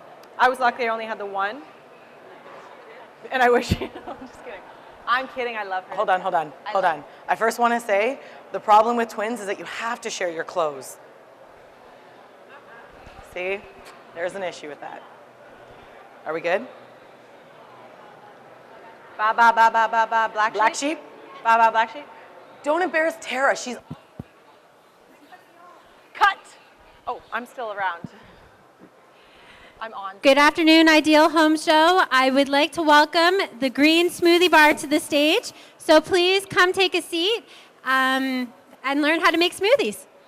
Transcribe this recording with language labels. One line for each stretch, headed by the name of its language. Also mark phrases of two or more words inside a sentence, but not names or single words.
English: I was lucky I only had the one. And I wish, I'm just kidding. I'm kidding, I love her. Hold on. I first want to say, the problem with twins is that you have to share your clothes. See? There's an issue with that. Are we good? Ba ba ba ba ba ba, black sheep? Ba ba, black sheep? Don't embarrass Tara, she's... Cut! Oh, I'm still around. I'm on. Good afternoon, Ideal Home Show. I would like to welcome the Green Smoothie Bar to the stage. So please come take a seat and learn how to make smoothies.